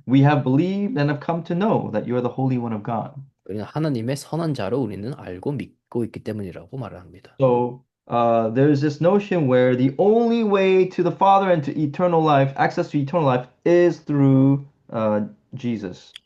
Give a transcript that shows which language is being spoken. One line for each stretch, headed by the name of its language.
English: We have believed and have come to know that you are the Holy One of God.
Korean: 우리는 하나님의 선한 자로 우리는 알고 믿고 있기 때문이라고 말을 합니다.
English: So there's this notion where the only way to the Father and to eternal life, access to eternal life, is through Jesus.